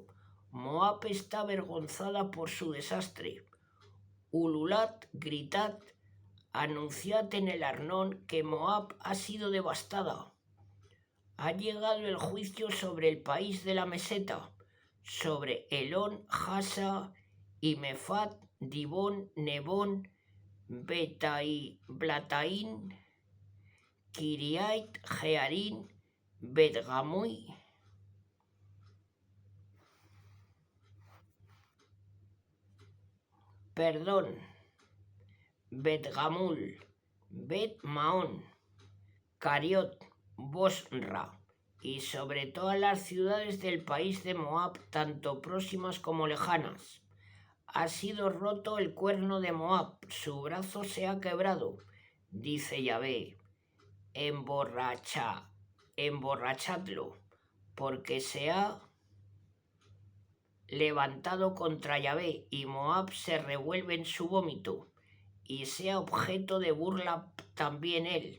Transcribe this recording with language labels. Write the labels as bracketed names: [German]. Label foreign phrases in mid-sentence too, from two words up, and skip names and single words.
[Spanish] Moab está avergonzada por su desastre. Ululat, gritad, anunciad en el Arnón que Moab ha sido devastada. Ha llegado el juicio sobre el país de la meseta, sobre Elón, Hasa y Mefat, Dibón, Nebón, Blataín, Kiriait, Jearín, Bet-Gamui, Bet-Gamul, Bet-Maón, Cariot, Bosra, y sobre todas las ciudades del país de Moab, tanto próximas como lejanas. Ha sido roto el cuerno de Moab, su brazo se ha quebrado, dice Yahvé. Emborrachadlo, porque se ha levantado contra Yahvé, y Moab se revuelve en su vómito, y sea objeto de burla también él.